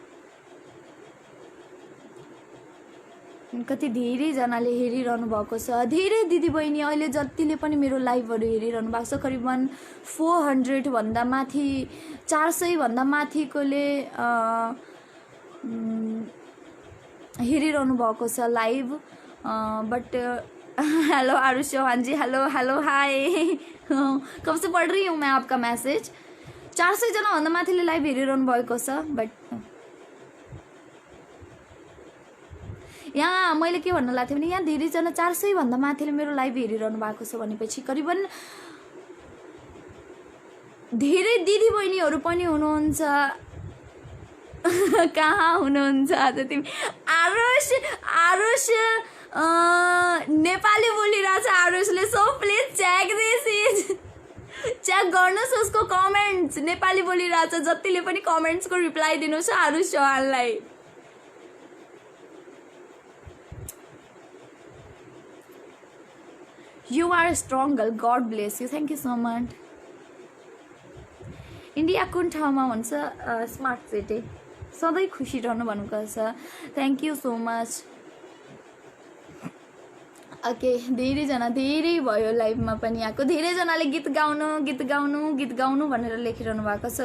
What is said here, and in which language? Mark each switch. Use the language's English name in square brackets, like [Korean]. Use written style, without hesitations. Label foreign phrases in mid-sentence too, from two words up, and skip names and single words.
[Nepali] कति धेरैजनाले हेरिरहनु भएको छ, धेरै दिदीबहिनी अहिले जतिले पनि मेरो लाइभहरू हेरिरहनु भएको छ, करिबन 400 भन्दा माथि 400 भन्दा माथिकोले हेरिरहनु भएको छ लाइभ। [Hindi] बट हेलो आरुष चौहान जी, [English] hello hi, [Hindi] कब से पढ़ रही हूँ मैं आपका मैसेज। [Nepali] 400 जना भन्दा माथिले लाइभ हेरिरहनु भएको छ। बट यहाँ मैले के भन्न लाग्थेँ भने यहाँ धेरैजना 400 भन्दा माथिले मेरो लाइभ हेरिरहनु भएको छ भनेपछि करिबन धेरै दिदीबहिनीहरू पनि हुनुहुन्छ। कहाँ हुनुहुन्छ आज तिमी? आरुष नेपाली बोलिरहेछ आरुषले। [English] so please [Nepali] चेक गर्नुहोस् उसको कमेन्ट्स, नेपाली बोलिरहेछ। जतिले पनि कमेन्ट्सको रिप्लाई दिनुहोस् आरुष चौहानलाई। [English] You are a strong girl. God bless you. Thank you so much. [Nepali] इन्डिया कुन ठाउँमा हुन्छ? [English] smart city. [Nepali] सधैँ खुसी रहनु भन्नुभएको छ, [English] thank you so much. [Nepali] ओके, धेरै भयो लाइभमा पनि आएको। धेरैजनाले गीत गाउनु भनेर लेखिरहनु भएको छ।